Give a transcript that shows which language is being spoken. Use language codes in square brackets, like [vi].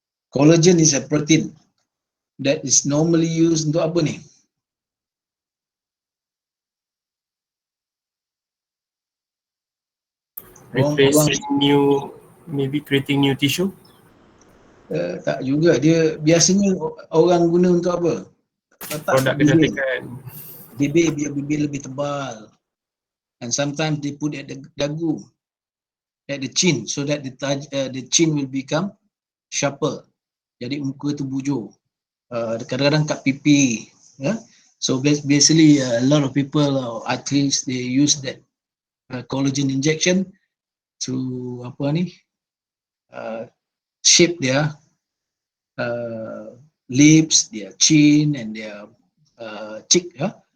[en] Collagen is a protein that is normally used [ms] untuk apa ni? [en] Replacing new, maybe creating new tissue? [ms] Tak juga, dia biasanya orang guna untuk apa? Produk kecantikan. Bibir, biar bibir lebih tebal. [en] And sometimes they put at the dagu, at the chin, so that the chin will become sharper. [ms] Jadi muka tu bujur. Kadang-kadang kat pipi. Yeah? [en] So basically a lot of people, athletes, they use that collagen injection to shape their lips, their chin, and their cheek. Yeah?